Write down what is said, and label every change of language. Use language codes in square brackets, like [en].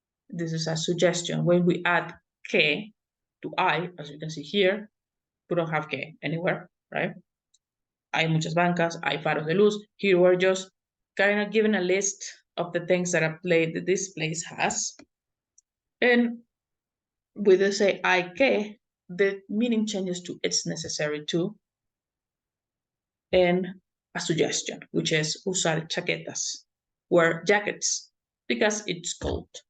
[en] This is a suggestion. When we add que to I, as you can see here, we don't have que anywhere, right? [es] Hay muchas bancas, hay faros de luz. [en] Here we're just kind of giving a list of the things that this place has. And with the say hay que, the meaning changes to it's necessary to, and a suggestion, which is [es] usar chaquetas, [en] wear jackets, because it's cold.